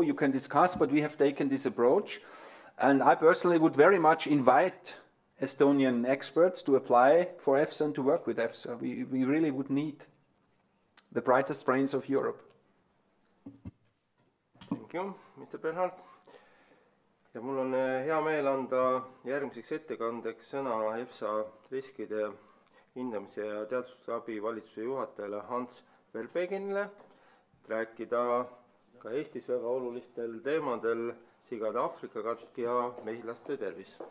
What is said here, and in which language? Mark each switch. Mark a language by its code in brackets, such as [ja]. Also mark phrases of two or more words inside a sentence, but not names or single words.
[en] You can discuss, but we have taken this approach. And I personally would very much invite Estonian experts to apply for EFSA and to work with EFSA. We really would need the brightest brains of Europe. Thank you, Mr. Bernhard. [et] Ja mul on hea meel anda järgmiseks ettekandeks sõna EFSA riskide hindamise ja teadusabi valitsuse juhatajale Hans Verbegenile, et rääkida ka Eestis väga olulistel teemadel sigade Aafrika katk ja mesilaste tervis.